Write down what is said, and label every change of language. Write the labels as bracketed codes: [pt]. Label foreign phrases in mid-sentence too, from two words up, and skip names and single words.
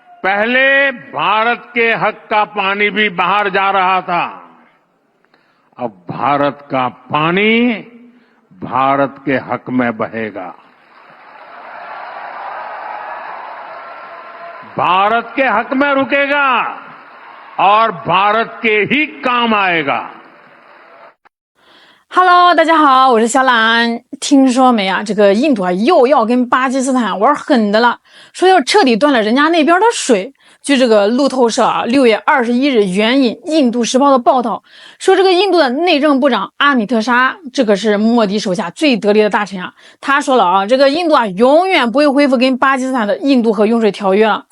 [hi] पहले भारत के हक का पानी भी बाहर जा रहा था, अब भारत का पानी भारत के हक में बहेगा, भारत के हक में रुकेगा और भारत के ही काम आएगा। [zh] Hello， 大家好，我是小懒。听说没啊？这个印度啊又要跟巴基斯坦玩狠的了，说要彻底断了人家那边的水。据这个路透社啊6月21日援引《印度时报》的报道，说这个印度的内政部长阿米特沙，这个是莫迪手下最得力的大臣啊，他说了啊，这个印度啊永远不会恢复跟巴基斯坦的印度河用水条约了。